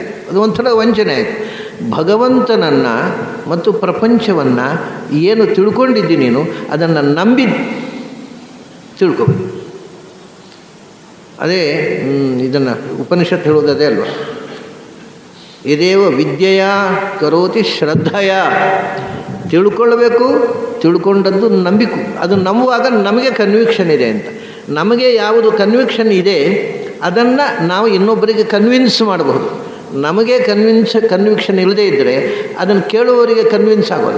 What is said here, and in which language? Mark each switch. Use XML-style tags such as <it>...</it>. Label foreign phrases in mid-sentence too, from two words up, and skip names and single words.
<kn>ಅದು ಒಂಥರ ವಂಚನೆ ಆಯಿತು. ಭಗವಂತನನ್ನು ಮತ್ತು ಪ್ರಪಂಚವನ್ನು ಏನು ತಿಳ್ಕೊಂಡಿದ್ದಿ ನೀನು, ಅದನ್ನು ನಂಬಿ ತಿಳ್ಕೊಬೇಕು. ಅದೇ ಇದನ್ನು ಉಪನಿಷತ್ತು ಹೇಳೋದೇ ಅಲ್ವ,</kn> <sa>ಇದೇವ ವಿದ್ಯೆಯ ಕರೋತಿ ಶ್ರದ್ಧೆಯ.</sa> <kn>ತಿಳ್ಕೊಳ್ಬೇಕು, ತಿಳ್ಕೊಂಡದ್ದು ನಂಬಿಕೆ. ಅದು ನಂಬುವಾಗ ನಮಗೆ ಕನ್ವಿಕ್ಷನ್ ಇದೆ ಅಂತ. ನಮಗೆ ಯಾವುದು ಕನ್ವಿಕ್ಷನ್ ಇದೆ ಅದನ್ನು ನಾವು ಇನ್ನೊಬ್ಬರಿಗೆ ಕನ್ವಿನ್ಸ್ ಮಾಡಬಹುದು. ನಮಗೆ ಕನ್ವಿಕ್ಷನ್ ಇಲ್ಲದೇ ಇದ್ದರೆ ಅದನ್ನು ಕೇಳುವವರಿಗೆ ಕನ್ವಿನ್ಸ್ ಆಗೋಲ್ಲ.</kn>